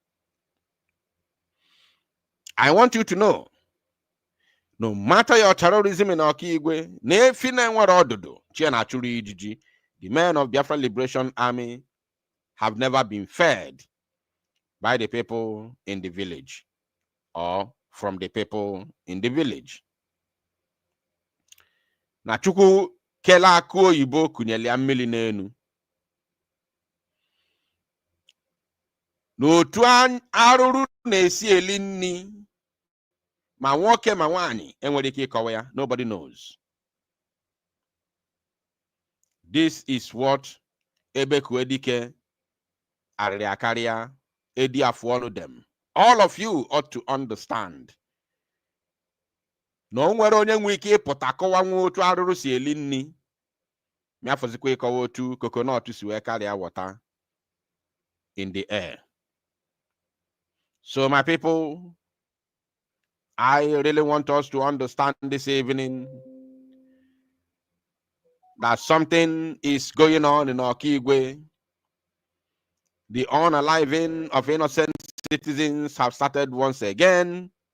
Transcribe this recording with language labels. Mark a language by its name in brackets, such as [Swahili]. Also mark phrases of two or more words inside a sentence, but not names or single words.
[English] I want you to know, no matter your terrorism in Okigu, the men of Biafra Liberation Army have never been fed by the people in the village or from the people in the village. [Igbo] Na Chukwu kela akụ oyibo kunyelia mmiri n'enu. N'otu arụrụ na-esi eli nni ma nwoke ma nwanyị enwere ike ịkọwa ya, [English] nobody knows. This is what Ebe Kuedike Ariakaria Edi Afuonu them All of you ought to understand. [Igbo] No nwere onye nwe ike ịpụta kọwa nwa otu arụrụ si eli nni. Miafọzikwa ịkọwa otu coconut si wee karịa [English] water in the air. So my people, I really want us to understand this evening that something is going on in Okigu. The unaliving of innocent citizens have started once again.